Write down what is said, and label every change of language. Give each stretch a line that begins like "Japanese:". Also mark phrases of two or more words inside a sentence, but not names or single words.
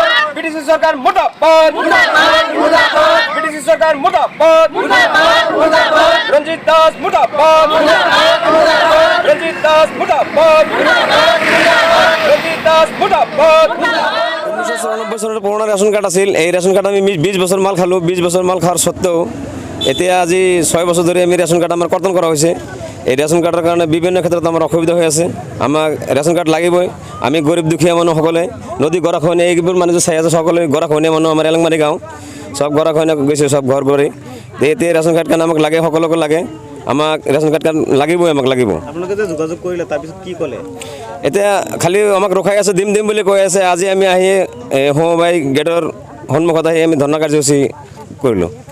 Bangla: বিটিসি সরকার মুর্দাবাদ বিটিসি সরকার মুর্দাবাদ রঞ্জিত দাস মুর্দাবাদ রঞ্জিত দাস মুর্দাবাদ রঞ্জিত দাস মুর্দাবাদ 1994 সালের পুরোনো রেশন কার্ড আছিল। এই রেশন কার্ড আমি 20 বছর মাল খালো। 20 বছর মাল খাওয়ার সত্ত্বেও
Assamese: এতিয়া আজি
Bangla: 6 বছর ধরে আমি রেশন কার্ড আমার কর্তন করা হয়েছে। এই রেশন কার্ডের কারণে বিভিন্ন ক্ষেত্রে আমার অসুবিধা হয়ে আছে।
Assamese: আমার রেশন কার্ড লাগিবই। আমি গরিব দুখীয়া মানুষ সকলে নদী গড়া খোৱাই এইবোৰ মানুহ যে চাই আছে সকলে গড়া খোৱাই মানুহ আমাৰ এলংমাৰী গাঁও সব গড়া খোৱাই গৈছে সব ঘৰ ঘৰে। এতিয়া ৰেশন কাৰ্ড কাৰণে আমাক লাগে, সকলোকে লাগে। আমাক ৰেশন কাৰ্ড লাগিবই, আমাক লাগিব। আপোনালোকে যে যোগাযোগ কৰিলে তাৰপিছত কি ক'লে? এতিয়া খালি আমাক ৰখাই আছে, দিম দিম বুলি কৈ আছে। আজি আমি আহি হোমবাই গেটৰ সন্মুখত আহি আমি ধৰ্ণা কাৰ্যসূচী কৰিলোঁ।